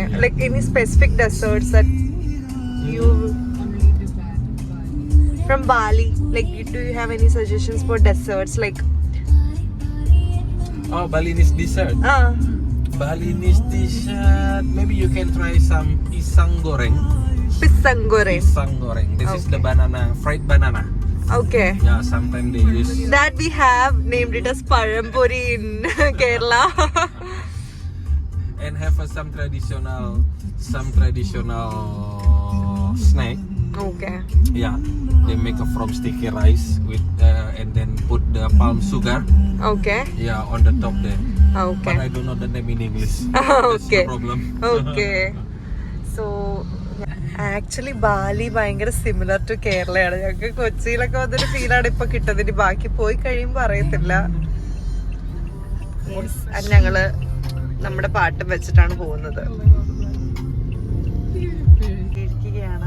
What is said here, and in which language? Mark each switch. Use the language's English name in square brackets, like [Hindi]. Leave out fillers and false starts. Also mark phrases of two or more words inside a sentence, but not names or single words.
[English] Like any specific desserts that you Only Dubai. from Bali? Like, do you have any suggestions for desserts? Like, Oh, Balinese dessert. Balinese dessert. Maybe you can try some [Indonesian] pisang goreng. pisang goreng. Pisang goreng. [English] This is the banana, fried banana. Okay. Yeah, sometimes they use. That we have named it as Parampuri in Kerala. And have some traditional snack. Okay. Yeah, they make it from sticky rice with and then put the palm sugar. Okay. Yeah, on the top there. Okay. But I don't know the name in English. That's Okay. the problem. Okay. [Malayalam] So ആക്ച്വലി ബാലി ഭയങ്കര [English] similar to [Malayalam] കേരളയാണ്. ഞങ്ങൾക്ക് കൊച്ചിയിലൊക്കെ വന്നൊരു ഫീലാണ് ഇപ്പൊ കിട്ടുന്നത്. ബാക്കി പോയി കഴിയുമ്പോ അറിയത്തില്ല. ഞങ്ങള് നമ്മുടെ പാട്ടും വെച്ചിട്ടാണ് പോകുന്നത്. ഇരിക്കുകയാണ്.